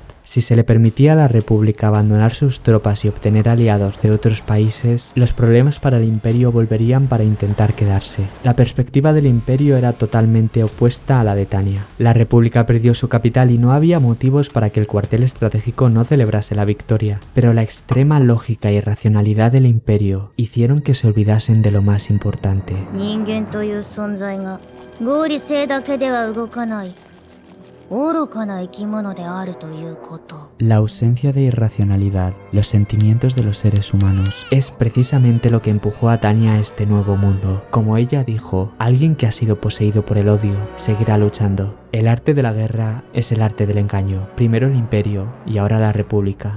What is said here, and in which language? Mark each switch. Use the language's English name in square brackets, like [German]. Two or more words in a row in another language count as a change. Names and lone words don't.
[Spanish] Si se le permitía a la República abandonar sus tropas y obtener aliados de otros países, los problemas para el Imperio volverían para intentar quedarse. La perspectiva del Imperio era totalmente opuesta a la de Tanya. La República perdió su capital y no había motivos para que el cuartel estratégico no celebrase la victoria, pero la extrema lógica y racionalidad del Imperio hicieron que se olvidasen de lo más importante. [Japanese] 合理性だけでは動かない愚かな生き物であるということ。 [Spanish] La ausencia de irracionalidad, los sentimientos de los seres humanos, es precisamente lo que empujó a Tanya a este nuevo mundo. Como ella dijo, alguien que ha sido poseído por el odio seguirá luchando. El arte de la guerra es el arte del engaño. Primero el Imperio y ahora la República.